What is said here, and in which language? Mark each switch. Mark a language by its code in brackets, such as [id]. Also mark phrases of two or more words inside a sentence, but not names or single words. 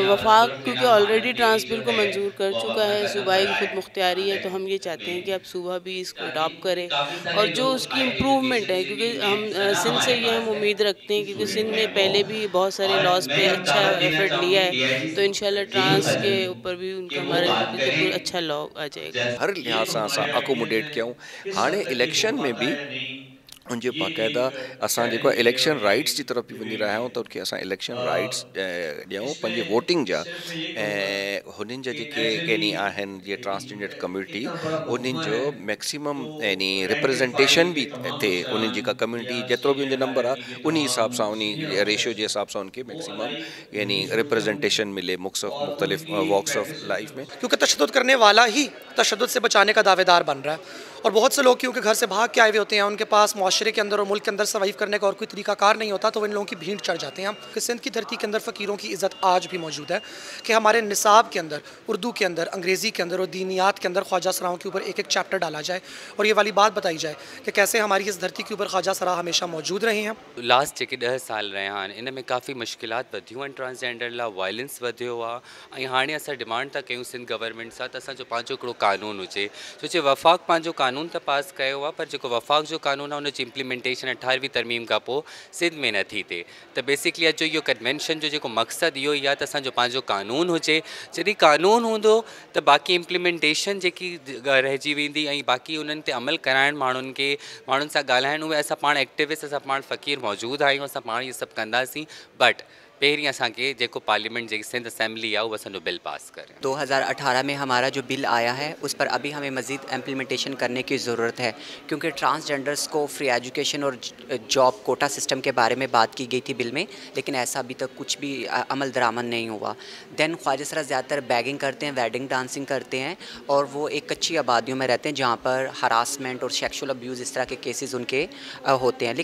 [ur] وفاق کیونکہ آلریڈی [en] trans bill [ur] کو منظور کر چکا ہے، صوبائی کی خود مختاری ہے، تو ہم یہ چاہتے ہیں کہ اب صوبہ بھی اس کو اڈاپٹ کرے اور جو اس کی امپروومنٹ ہے، کیونکہ ہم سندھ سے یہ ہم امید رکھتے ہیں کیونکہ سندھ میں پہلے بھی بہت سارے لاز پے اچھا ایفرٹ لیا ہے، تو انشاءاللہ ٹرانس کے اوپر بھی ان کا ہمارا اچھا لا آ جائے گا. [sd] हर लिहाज से असां अकोमोडेट कयूं। हाणे इलेक्शन में भी उनजे बाक़ायदा असां जेको [en] election rights [ur] کی طرف [sd] भी वञी रहिया आहियूं, त उनखे असां [en] election rights [sd] ॾियूं पंहिंजे वोटिंग जा, ऐं हुननि जा जेके यानी आहिनि जीअं [en] transgender community, [sd] उन्हनि जो मैक्सिमम यानी रिप्रेजेंटेशन भी थिए। उन्हनि जेका कम्यूनिटी जेतिरो भी उनजो नंबर आहे उन हिसाब सां उन रेशियो जे हिसाब सां उनखे मैक्सिमम यानी रिप्रेजेंटेशन मिले मुख्तलिफ [en] walks of life [sd] में, [ur] کیونکہ تشدد کرنے والا ہی تشدد سے بچانے کا دعویدار بن رہا ہے. اور بہت سے لوگ کیونکہ گھر سے بھاگ کے آئے ہوئے ہوتے ہیں، ان کے پاس معاشرے کے اندر اور ملک کے اندر سروائیو کرنے کا اور کوئی طریقہ کار نہیں ہوتا، تو ان لوگوں کی بھیڑ چڑھ جاتے ہیں. کہ سندھ کی دھرتی کے اندر فقیروں کی عزت آج بھی موجود ہے کہ ہمارے نصاب کے اندر، اردو کے اندر، انگریزی کے اندر اور دینیات کے اندر خواجہ سراؤں کے اوپر ایک ایک چیپٹر ڈالا جائے اور یہ والی بات بتائی جائے کہ کیسے ہماری اس دھرتی کے اوپر خواجہ سرا ہمیشہ موجود رہے ہیں. [sd] लास्ट जेके 10 साल रहा आहिनि, इन में काफ़ी मुश्किलात वधियूं आहिनि, ट्रांसजेंडर लाइ वायलेंस वधियो आहे। ऐं हाणे असां डिमांड था कयूं सिंध गवर्नमेंट सां, त असांजो पंहिंजो हिकिड़ो कानून हुजे, छोचे वफ़ाक़ पंहिंजो कानून त पास कयो आहे, पर जेको वफ़ाक़ जो कानून आहे उनजी इम्प्लीमेंटेशन 18वीं तरमीम खां पोइ सिंध में नथी थिए। त बेसिकली अॼु जो इहो कन्वेंशन जो जेको मक़सदु इहो ई आहे त असांजो पंहिंजो कानून हुजे। जॾहिं कानून हूंदो त बाक़ी इम्प्लीमेंटेशन जेकी रहिजी वेंदी, ऐं बाक़ी उन्हनि ते अमल कराइण, माण्हुनि सां ॻाल्हाइण, उहे असां पाण एक्टिविस्ट, असां पाण फ़क़ीर मौजूदु आहियूं, असां पाण इहे सभु कंदासीं। बट पहिरीं असांखे जेको पार्लियामेंट जेकी सिंध असेंबली आहे, उहो असांजो [en] bill pass [sd] करे। [ur] 2018 میں ہمارا جو بل آیا ہے اس پر ابھی ہمیں مزید امپلیمنٹیشن کرنے کی ضرورت ہے، کیونکہ ٹرانسجینڈرز کو [en] free education [ur] اور [en] job quota system [ur] کے بارے میں بات کی گئی تھی بل میں، لیکن ایسا ابھی تک کچھ بھی عمل درآمد نہیں ہوا. دین خواجہ سرا زیادہ تر بیگنگ کرتے ہیں, [en] wedding dancing [ur] کرتے ہیں، اور وہ ایک کچی آبادیوں میں رہتے ہیں جہاں پر ہراسمنٹ اور [en] sexual abuse [ur] اس طرح کے کیسز ان کے ہوتے ہیں.